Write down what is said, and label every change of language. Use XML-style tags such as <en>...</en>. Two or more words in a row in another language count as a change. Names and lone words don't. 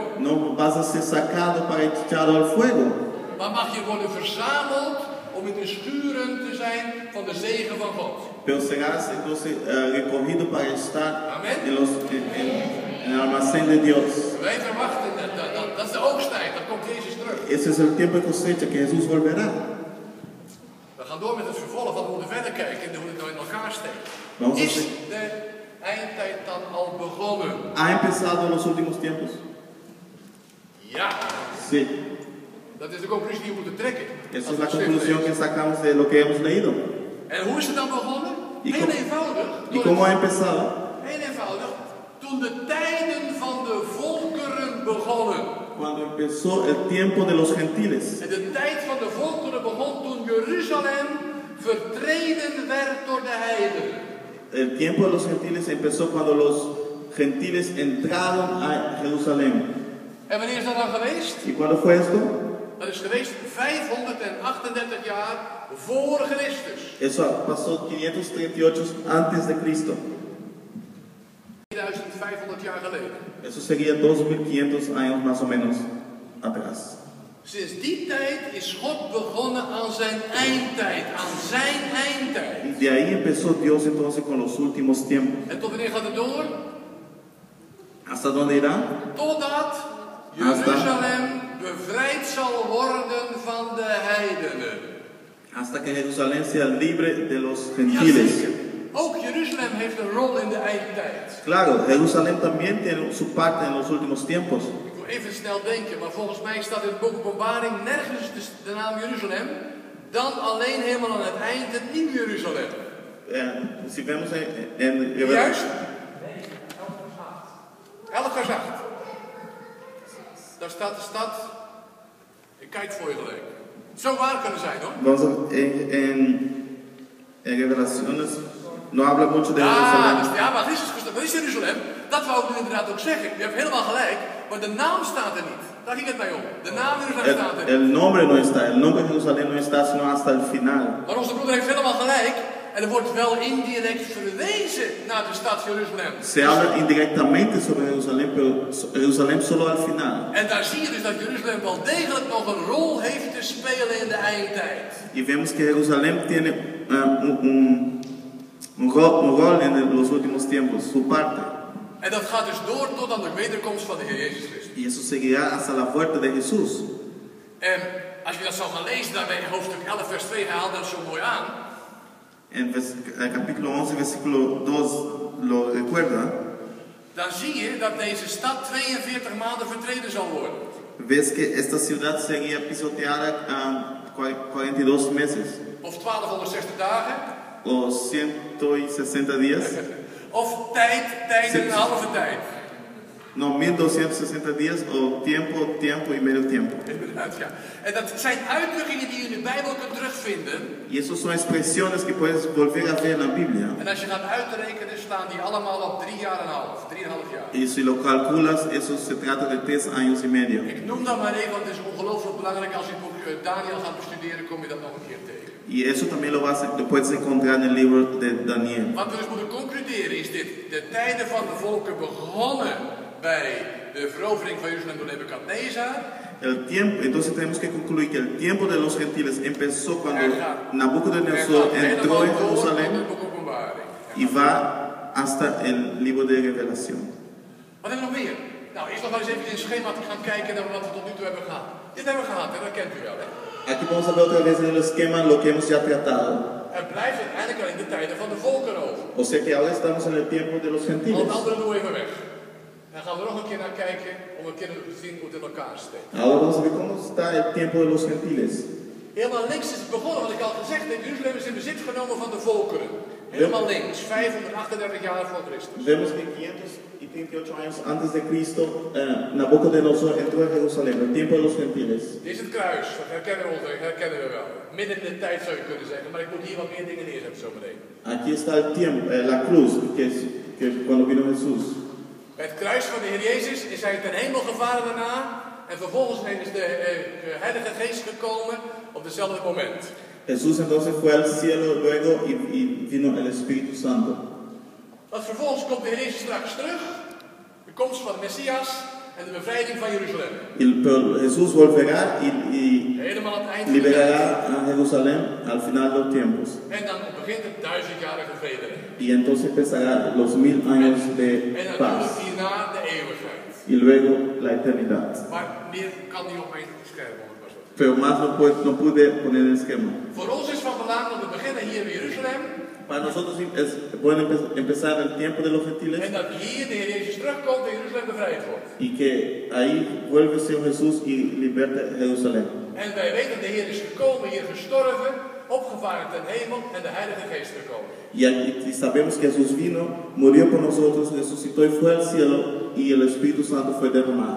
<es>No vas a ser sacado para echado al fuego.</es> <nl>Maar mag je worden verzameld om in de schuren te zijn van de zegen van God.</nl> <es>Pero serás entonces recogido para estar Amen. en el almacén de Dios.</es> <nl>Wij verwachten, dat is de oogsttijd, dan komt Jezus terug.</nl> <es>Ese es el tiempo de cosecha que Jesús volverá.</es> <nl>We gaan door met het vervolg, want we moeten verder kijken en hoe het nou in elkaar steekt.</nl> <es>Vamos a</es> <nl>Is</nl> <es>ver.</es> <nl>de eindtijd dan al begonnen?</nl> <es>¿Ha empezado los últimos tiempos?</es> <nl>Ja,</nl> <es>Sí.</es> <nl>dat is de conclusie die we moeten trekken.</nl> <es>Esa</es> <nl>Als</nl> <es>es</es> <nl>we</nl> <es>la</es> <nl>het schrift</nl> <es>conclusión que</es> <nl>lezen.</nl> <es>sacamos de lo que hemos leído.</es> <nl>En hoe is het dan begonnen?</nl> <es>Y</es> <nl>Heel</nl> <es>cómo-</es> <nl>eenvoudig.</nl> <es>¿Y cómo ha empezado?</es> <nl>Heel eenvoudig. Toen de tijden van de volkeren begonnen.</nl> <es>Cuando empezó el tiempo de los gentiles.</es> <nl>En de tijd van de volkeren begon toen Jeruzalem vertreden werd door de heidenen.</nl> <es>El tiempo de los gentiles empezó cuando los gentiles entraron a Jerusalén.</es> <nl>En wanneer is dat dan geweest?</nl> <es>¿Y cuándo fue esto?</es> <nl>Dat is geweest 538 jaar voor Christus.</nl> <es>Eso pasó 538 antes de Cristo.</es> <nl>2500 jaar geleden.</nl> <es>Eso sería 2500 años más o menos atrás.</es> <nl>Sinds die tijd is God begonnen aan zijn eindtijd. Aan zijn eindtijd.</nl> <es>Y de ahí empezó Dios entonces con los últimos tiempos.</es> <nl>En tot wanneer gaat het door?</nl> <es>¿Hasta dónde irá?</es> <nl>Totdat Jeruzalem bevrijd zal worden van de heidenen.</nl> <es>Hasta que Jerusalén sea libre de los gentiles.</es> <nl>Jazeker. Ook Jeruzalem heeft een rol in de eindtijd.</nl> <es>Claro, Jerusalén también tiene su parte en los últimos tiempos.</es> <nl>Ik wil even snel denken, maar volgens mij staat in het boek Openbaring nergens de naam Jeruzalem. Dan alleen helemaal aan het eind het nieuwe Jeruzalem.</nl> <es>Si vemos en</es> <nl>Juist? 11 vers 8. Daar staat de stad. Ik kijk voor je gelijk. Het zou waar kunnen zijn hoor.</nl> <es>Vamos a, en Revelaciones no habla mucho de</es> <nl>Ja,</nl> <es>Jerusalén.</es> <nl>dus, ja, maar dat is Jeruzalem. Dat wou ik inderdaad ook zeggen. Je hebt helemaal gelijk. Maar de naam staat er niet. Daar ging het mij om. De naam Jeruzalem staat er niet.</nl> <es>El nombre no está, el nombre de Jerusalén no está sino hasta el final.</es> <nl>Maar onze broeder heeft helemaal gelijk. En er wordt wel indirect verwezen naar de stad Jeruzalem.</nl> <es>Se habla indirectamente sobre Jerusalén, pero Jerusalén solo al final.</es> <nl>En daar zie je dus dat Jeruzalem wel degelijk nog een rol heeft te spelen in de eindtijd.</nl> <es>Y vemos que Jerusalén tiene un rol en los últimos tiempos, su parte.</es> <nl>En dat gaat dus door tot aan de wederkomst van de Heer Jezus Christus.</nl> <es>Y eso seguirá hasta la vuelta de Jesús.</es> <nl>En als je dat zou gaan lezen, dan bij hoofdstuk 11 vers 2 haalt dat zo mooi aan.</nl> <es>En el capítulo 11, versículo 2 lo recuerda.</es> <nl>Dan zie je dat deze stad 42 maanden vertreden zal worden.</nl> <es>Ves que esta ciudad sería pisoteada 42 meses</es> <nl>Of 1260 dagen.</nl> <es>o 160 días.</es> <nl>Of tijd en een halve tijd.</nl> <es>No, 1260 días o tiempo y medio tiempo.</es> <nl>Inderdaad, ja. En dat zijn uitdrukkingen die je in de Bijbel kunt terugvinden.</nl> <es>Y esos son expresiones que puedes volver a ver en la Biblia.</es> <nl>En als je gaat uitrekenen, staan die allemaal op 3,5 jaar.</nl> <es>Y si lo calculas, eso se trata de 3 años y medio.</es> <nl>Ik noem dat maar even, want het is ongelooflijk belangrijk. Als je het boek Daniel gaat bestuderen, kom je dat nog een keer tegen.</nl> <es>Y eso también lo puedes encontrar en el libro de Daniel.</es> <nl>Wat we dus moeten concluderen is dit. De tijden van de volken begonnen bij de verovering van Jeruzalem door Nebukadnezar.</nl> <es>Entonces tenemos que concluir que el tiempo de los gentiles empezó cuando Nabucodonosor entró en Jerusalén y va hasta el libro de Revelación.</es> <nl>Wat hebben we nog meer? Nou, eerst nog wel eens even in het schema te gaan kijken naar wat we tot nu toe hebben gehad. Dit hebben we gehad, hè? Dat kent u wel, hè?</nl> <es>Aquí vamos a ver otra vez en el esquema lo que hemos ya tratado.</es> <nl>Het blijft uiteindelijk wel in de tijden van de volken over.</nl> <es>O sea que ahora estamos en el tiempo de los</es> <nl>Al</nl> <es>gentiles.</es> <nl>het andere doen we even weg. Dan gaan we nog een keer naar kijken om een keer te zien hoe het in elkaar steekt.</nl> <es>Ahora vamos a ver cómo está el tiempo de los gentiles.</es> <nl>Helemaal links is het begonnen, wat ik al gezegd heb. Jeruzalem is in bezit genomen van de volkeren. Helemaal links, 538 jaar voor Christus.</nl> <es>Vemos que 538 años antes de Cristo, Nabucodonosor entró en Jerusalén, el tiempo de los gentiles.</es> <nl>Dit is het kruis, dat herkennen we wel. Midden in de tijd zou je kunnen zeggen, maar ik moet hier wat meer dingen neerzetten zo meteen.</nl> <es>Aquí está el tiempo, la cruz, que cuando vino Jesús.</es> <nl>Bij het kruis van de Heer Jezus is hij ten hemel gevaren daarna. En vervolgens is de Heilige Geest gekomen op hetzelfde moment.</nl> <es>Jesús entonces fue al cielo luego y vino el Espíritu Santo.</es> <nl>Want vervolgens komt de Heer Jezus straks terug. De komst van de Messias en de bevrijding van Jeruzalem.</nl> <es>Pero Jesús volverá y</es> <nl>Helemaal aan het eind van de tijd.</nl> <es>liberará a Jerusalén al final de los tiempos.</es> <nl>En dan begint het 1000-jarige vrede.</nl> <es>Y entonces empezará los 1000 años de</es> <nl>En natuurlijk</nl> <es>paz.</es> <nl>hierna de eeuwigheid.</nl> <es>Y luego la eternidad.</es> <nl>Maar meer kan niet op mijn scherm worden.</nl> <es>Pero más no pude poner el esquema.</es> <nl>Voor ons is van belang dat we beginnen hier in Jeruzalem.</nl> <es>Para nosotros es bueno empezar el tiempo de los gentiles</es> <nl>En dat hier de Heer Jezus terugkomt en Jeruzalem bevrijd wordt.</nl> <es>y que ahí vuelve el Señor Jesús y liberte Jerusalén.</es> <nl>En wij weten dat de Heer is gekomen, hier gestorven, opgevaren ten hemel en de Heilige Geest gekomen.</nl> <es>Y sabemos que Jesús vino, murió por nosotros, resucitó y fue al cielo y el Espíritu Santo fue derramado.</es>